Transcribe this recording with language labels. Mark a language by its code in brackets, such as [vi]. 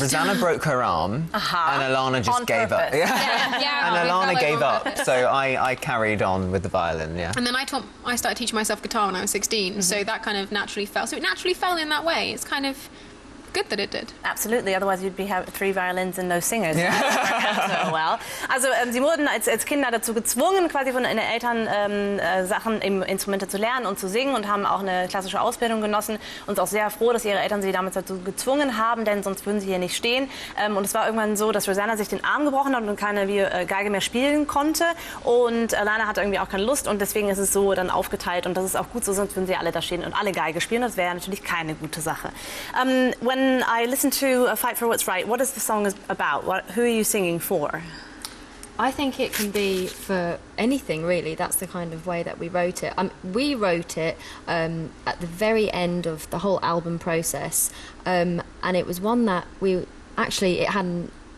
[en] Rosanna broke her arm, and Alana just gave up. And Alana gave up, so I carried on with the violin, And then I started teaching myself guitar when I was 16, so that kind of naturally fell. So it naturally fell in that way. It's kind of good that it did. Absolutely, otherwise you'd have 3 violins and no singers. Yeah. So well. [de] Also sie wurden als Kinder dazu gezwungen, quasi von den Eltern Instrumente zu lernen und zu singen, und haben auch eine klassische Ausbildung genossen, und auch sehr froh, dass ihre Eltern sie damals dazu gezwungen haben, denn sonst würden sie hier nicht stehen. Und es war irgendwann so, dass Rosanna sich den Arm gebrochen hat und keine Geige mehr spielen konnte, und Alana hatte irgendwie auch keine Lust, und deswegen ist es so dann aufgeteilt, und das ist auch gut so, sonst würden sie alle da stehen und alle Geige spielen. Das wäre natürlich keine gute Sache. [en] When I listen to Fight for What's Right, what is the song about? Who are you singing for? I think it can be for anything, really. That's the kind of way that we wrote it. We wrote it at the very end of the whole album process, and it was one that it hadn't